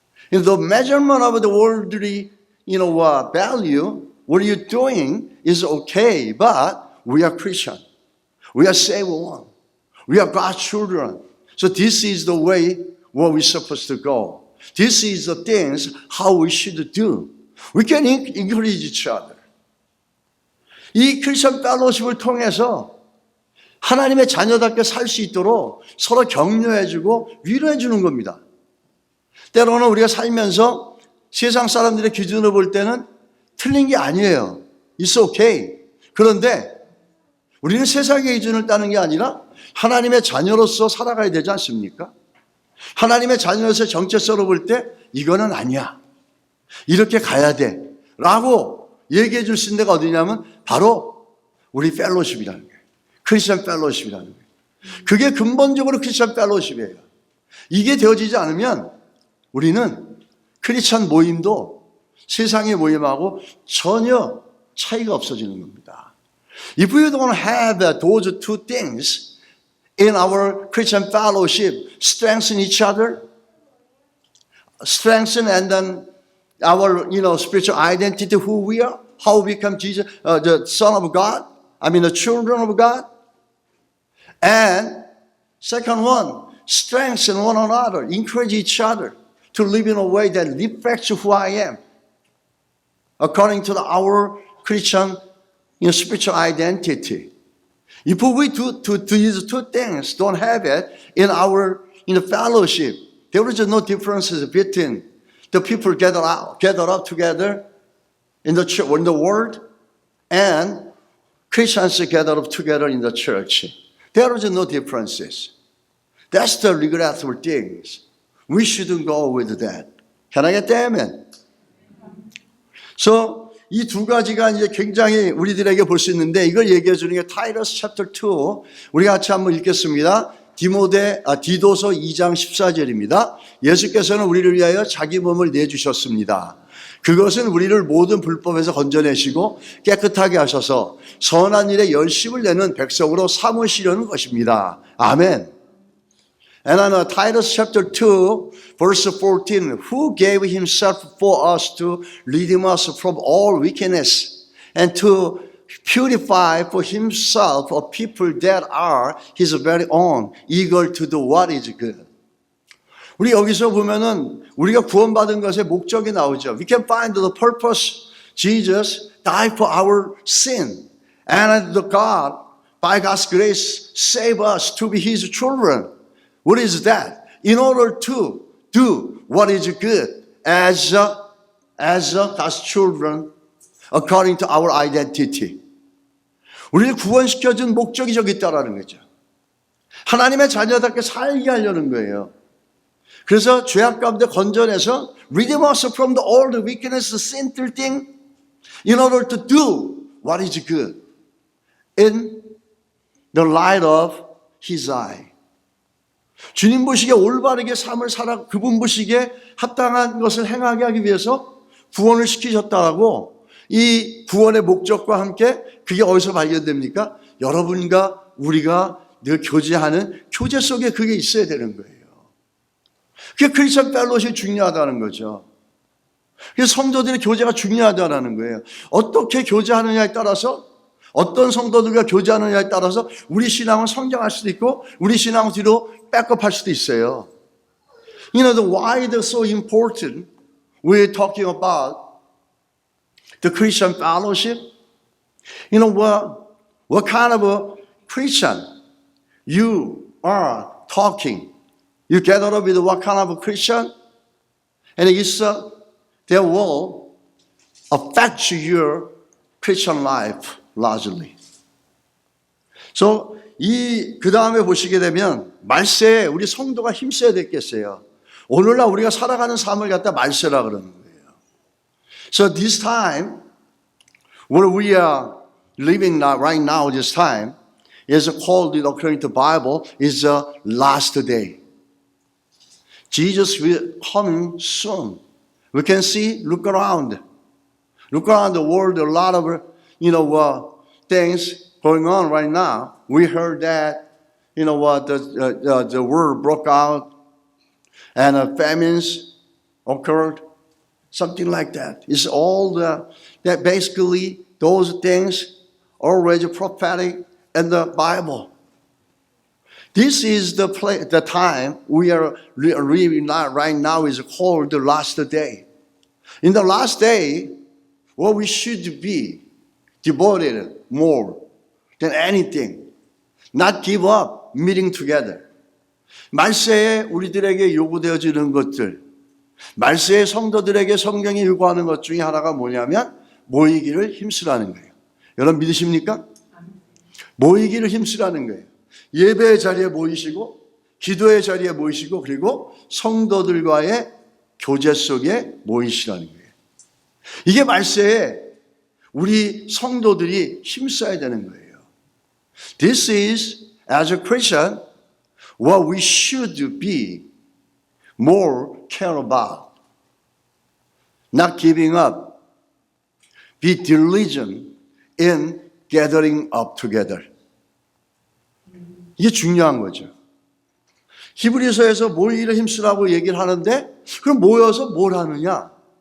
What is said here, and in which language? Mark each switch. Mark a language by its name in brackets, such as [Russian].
[English] The measurement of the worldly, value, what you're doing is okay, but we are Christian. We are saved one. We are God's children. So this is the way where we're supposed to go. This is the things how we should do. We can encourage each other. [Korean] 이 크리스천 펠로십을 통해서 하나님의 자녀답게 살 수 있도록 서로 격려해주고 위로해주는 겁니다. 때로는 우리가 살면서 세상 사람들의 기준으로 볼 때는 틀린 게 아니에요. [English] It's okay. [Korean] 그런데 우리는 세상의 기준을 따는 게 아니라 하나님의 자녀로서 살아가야 되지 않습니까? 하나님의 자녀로서 정체성으로 볼 때 이거는 아니야. 이렇게 가야 돼. 라고 얘기해 줄 수 있는 데가 어디냐면 바로 우리 펠로십이라는 거예요. 크리스천 펠로십이라는 거예요. 그게 근본적으로 크리스천 펠로십이에요. 이게 되어지지 않으면 우리는 크리스천 모임도 세상의 모임하고 전혀 차이가 없어지는 겁니다. [English] If we don't have those two things in our Christian fellowship, strengthen each other, strengthen and then our spiritual identity, who we are, how we become Jesus, the Son of God, the children of God. And second one, strengthen one another, encourage each other to live in a way that reflects who I am, according to our Christian spiritual identity. If we do these two things, don't have it in our fellowship, there is no differences between the people gather up together in the church, in the world, and Christians gather up together in the church. There is no differences. That's the regretful things. we shouldn't go with that. Can I get the amen? [Korean] So 이 두 가지가 이제 굉장히 우리들에게 볼 수 있는데 이걸 얘기해 주는 게 [English] 타이러스 챕터 2. [Korean] 우리 같이 한번 읽겠습니다. 디도서 2장 14절입니다. 예수께서는 우리를 위하여 자기 몸을 내주셨습니다. 그것은 우리를 모든 불법에서 건져내시고 깨끗하게 하셔서 선한 일에 열심을 내는 백성으로 삼으시려는 것입니다. 아멘. [English] And on Titus chapter 2, verse 14, who gave himself for us to redeem us from all wickedness and to purify for himself a people that are his very own, eager to do what is good. [Korean] 우리 여기서 보면은 우리가 구원받은 것의 목적이 나오죠. [English] We can find the purpose. Jesus died for our sin. And the God, by God's grace, save us to be his children. What is that? In order to do what is good as God's children according to our identity. [Korean] 우리를 구원시켜준 목적이 저기 있다라는 거죠. 하나님의 자녀답게 살게 하려는 거예요. 그래서 죄악 가운데 건져내서 [English] redeem us from the old wickedness, sinful thing in order to do what is good in the light of his eye. [Korean] 주님 보시기에 올바르게 삶을 살아 그분 보시기에 합당한 것을 행하게 하기 위해서 구원을 시키셨다라고 이 구원의 목적과 함께 그게 어디서 발견됩니까? 여러분과 우리가 늘 교제하는 교제 속에 그게 있어야 되는 거예요. 그게 크리스천 펠로십이 중요하다는 거죠. 그래서 성도들의 교제가 중요하다는 거예요. 어떻게 교제하느냐에 따라서 어떤 성도들과 교제하느냐에 따라서 우리 신앙은 성장할 수도 있고 우리 신앙은 뒤로 백업할 수도 있어요. [English] You know, why it's so important we're talking about the Christian fellowship? You know, what kind of a Christian you are talking? You gather up with what kind of a Christian? And they will affect your Christian life largely. [Korean] So, 그 다음에 보시게 되면, 말세에 우리 성도가 힘써야 되겠어요. 오늘날 우리가 살아가는 삶을 갖다 말세라 그러는 거예요. [English] So, this time, where we are living now, right now, this time, is called, according to the Bible, is the last day. Jesus will come soon. We can see, look around the world, a lot of, things going on right now. We heard that, the world broke out and famines occurred, something like that. It's all that basically those things already prophetic in the Bible. This is the time we are living right now is called the last day. In the last day, what we should be devoted more than anything, not give up meeting together. [Korean] 말세에 우리들에게 요구되어지는 것들, 말세에 성도들에게 성경이 요구하는 것 중에 하나가 뭐냐면 모이기를 힘쓰라는 거예요. 여러분 믿으십니까? 모이기를 힘쓰라는 거예요. 예배의 자리에 모이시고 기도의 자리에 모이시고 그리고 성도들과의 교제 속에 모이시라는 거예요. 이게 말세에 우리 성도들이 힘써야 되는 거예요. [English] This is, as a Christian, what we should be more care about. Not giving up. Be diligent in gathering up together. [Korean] 이게 중요한 거죠. 히브리서에서 모이기를 힘쓰라고 얘기를 하는데 그럼 모여서 뭘 하느냐?